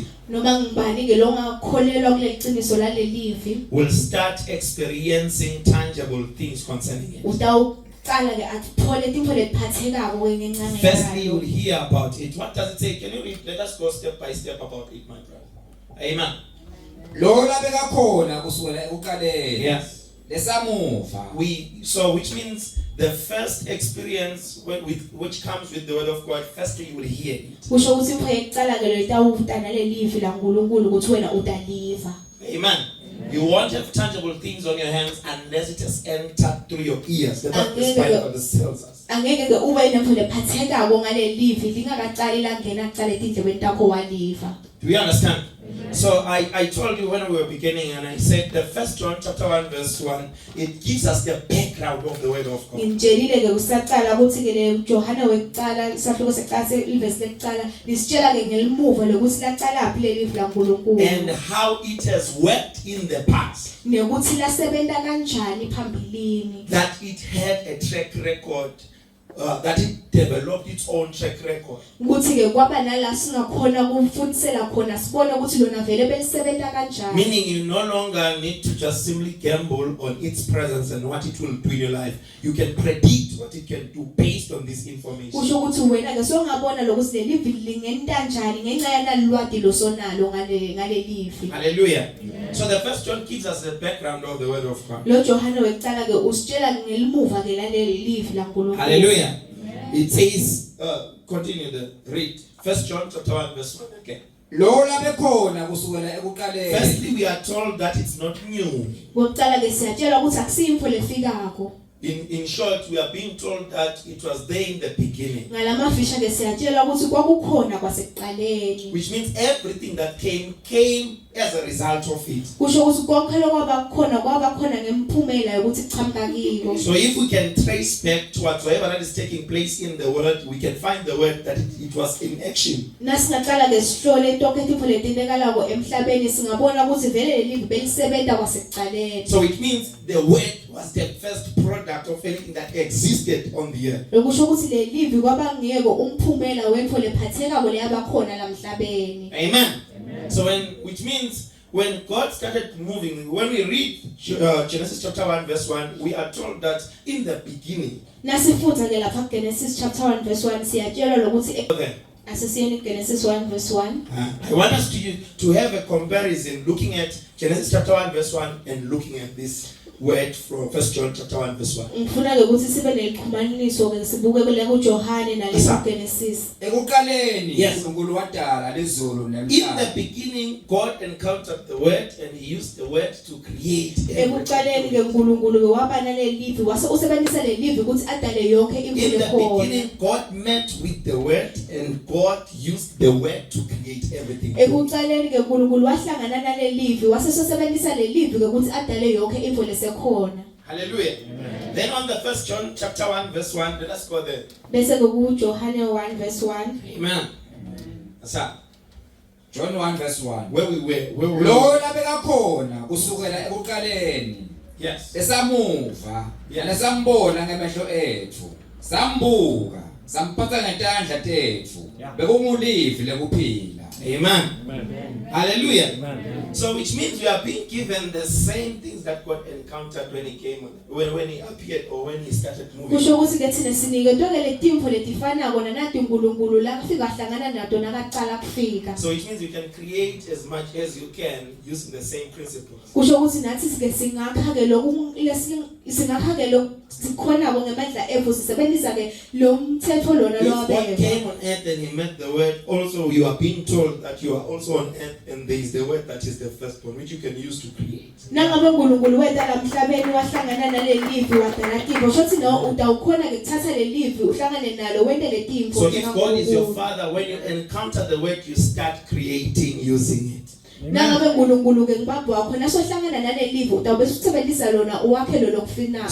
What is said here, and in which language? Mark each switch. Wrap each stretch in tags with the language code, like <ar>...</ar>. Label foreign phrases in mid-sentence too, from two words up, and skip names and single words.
<ss>Noma ngibani ke longakholelwa kuleli qiniso laleli livi</ss> <en>will start experiencing tangible things concerning it.</en> <ss>utawuqala ke athole intfo lephathekako ke ngencane</ss> <en>Firstly, you will</en> <ss>yayo.</ss> <en>hear about it. What does it say? Can you read? Let us go step by step about it, my brother. Amen.</en> <ss>Lo labeka khona kusukela ekuqaleni</ss> <en>Yes.</en> <ss>lesamuva</ss> <en>So which means the first experience which comes with the word of God, firstly you will hear it.</en> <ss>Kusho ukuthi intfo yekuqala ke lo itawuta naleli livi laNkulunkulu ukuthi wena utaliva. Amen.</ss> <en>You won't have tangible things on your hands unless it has entered through your ears. That's what the Bible tells us.</en> <ss>Angeke ke ube nentfo lephathekako ngaleli livi lingakaqali langena kuqala etindlebeni takho waliva.</ss> <en>Do you understand? So I told you when we were beginning and I said the 1 John chapter 1 verse 1, it gives us the background of the word of God.</en> <ss>Ngitshelile ke kusaqala ukuthi ke le Johane wekuqala isahluko sekuqala verse lekuqala lisitshela ke ngelimuva lokuthi laqala phi leli livi laNkulunkulu.</ss> <en>And how it has worked in the past.</en> <ss>Nekuthi lasebenta kanjani phambilini.</ss> <en>That it had a track record, that it developed its own track record.</en> <ss>Ukuthi ke kwaba nala singakhona kumfunisela khona sibone ukuthi lona vele belisebenta kanjani.</ss> <en>Meaning you no longer need to just simply gamble on its presence and what it will do in your life. You can predict what it can do based on this information.</en> <ss>Kusho ukuthi wena ke songabona lokuthi leli livi lingenta kanjani ngenxa yanalwadi losonalo ngale livi. Hallelujah.</ss> <en>So the 1 John gives us the background of the word of God.</en> <ss>Lo Johane wekuqala ke usitshela ngelimuva ke laleli livi laNkulunkulu. Hallelujah.</ss> <en>It says, continue the read. 1 John chapter 1 verse 1 again.</en> <ss>lo labekhona kusukela ekuqaleni.</ss> <en>Firstly, we are told that it's not new.</en> <ss>Ngokuqala ke siyatshela ukuthi akusiyimfo lefikako.</ss> <en>In short, we are being told that it was there in the beginning.</en> <ss>Ngalamafisha ke siyatshela ukuthi kwakukhona kwasekuqaleni.</ss> <en>Which means everything that came as a result of it.</en> <ss>kusho ukuthi konke lokwaba khona ngemphumela yokuthi iqhamuka kiko.</ss> <en>So if we can trace back to whatsoever that is taking place in the world, we can find the word that it was in action.</en> <ss>Nasingaqala ke sihlole tonke into letindekalako emhlabeni singabona ukuthi vele lelivi belisebenza kwasekuqaleni.</ss> <en>So it means the word was the first product of anything that existed on the earth.</en> <ss>Lokusho ukuthi lelivi kwaba ngiyeko umphumela wento lephatheka leyaba khona la emhlabeni. Amen.</ss> <en>So which means when God started moving, when we read Genesis chapter 1 verse 1, we are told that in the beginning.</en> <ss>Nasifundza ke lapha Genesis chapter 1 verse 1 siyatshelwa lokuthi asesiyeni Genesis 1 verse 1.</ss> <en>I want us to have a comparison looking at Genesis chapter 1 verse 1 and looking at this word from 1 John chapter 1 verse 1.</en> <ss>Ngifuna ke ukuthi sibe neliqhumaniso ke sibuke kule kuJohane nale Genesis. Ekuqaleni uNkulunkulu wadala lezulu nemhlaba.</ss> <en>In the beginning God encountered the word and he used the word to create everything.</en> <ss>Ekuqaleni ke uNkulunkulu ke wabana lelivi wase usebenzisa lelivi ukuthi adale yonke into</ss> <en>In the</en> <ss>lekhona.</ss> <en>beginning God met with the word and God used the word to create everything.</en> <ss>Ekuqaleni ke uNkulunkulu wahlangana nalelivi wase usebenzisa lelivi ke ukuthi adale yonke into lesekhona. Hallelujah. Amen.</ss> <en>Then on the 1 John chapter 1 verse 1, let us go there.</en> <ss>Bese ke kuJohane 1 verse 1. Amen. Asa John 1 verse 1.</ss> <en>Where we were.</en> <ss>Lo labeka khona kusukela ekuqaleni.</ss> <en>Yes.</en> <ss>Esamuva, lesambona ngemehlo ethu. Sambuka, samphatha ngetandla tethu. Bekumulivi lekuphila. Amen. Amen. Hallelujah. Amen.</ss> <en>So which means we are being given the same things that God encountered when he came, when he appeared or when he started moving.</en> <ss>Kusho ukuthi ke thina sinike tonke letimfo letifanako nanathi uNkulunkulu la kufika hlangana nato nakaqala kufika.</ss> <en>So which means you can create as much as you can using the same principles.</en> <ss>Kusho ukuthi nathi sike singakha ke lokhu singakha ke lokhu sikhona ngemandla ethu sisebenzisa ke lo mthetho lona</ss> <en>If God</en> <ss>lowabeka.</ss> <en>came on earth and he met the word, also you are being told that you are also on earth and there is the word that is the first one which you can use to create.</en> <ss>Nangabe uNkulunkulu wetha la emhlabeni wahlangana nalelivi wadala timfo shothi no utawukhona ke kuthatha lelivi uhlangane nalo wente letimfo.</ss> <en>So if God is your father, when you encounter the word you start creating using it.</en> <ss>Nangabe uNkulunkulu ke ngibaba wakho nasohlangana nalelivi utawube usebenzisa lona uwakhe lo lokufina.</ss>